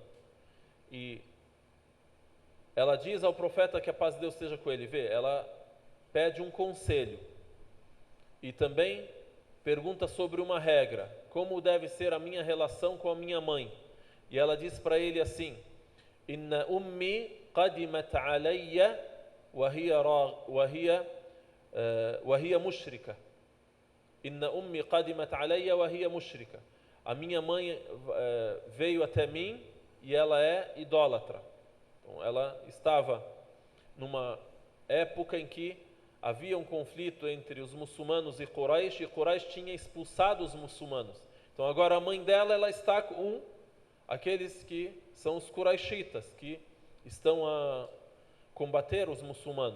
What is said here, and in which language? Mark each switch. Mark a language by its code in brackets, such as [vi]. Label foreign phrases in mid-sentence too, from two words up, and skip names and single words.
[pt] E ela diz ao profeta, que a paz de Deus esteja com ele, ela pede um conselho. E também pergunta sobre uma regra, como deve ser a minha relação com a minha mãe. e ela diz para ele assim: [ar] إن أمي قدمت علي وهي مشركة. إن أمي قدمت علي وهي مشركة. [pt] A minha mãe veio até mim e ela é idólatra. Então, ela estava numa época em que havia um conflito entre os muçulmanos e Quraish tinha expulsado os muçulmanos. Então agora a mãe dela, ela está com aqueles que são os Quraishitas, que estão a combater os muçulmanos.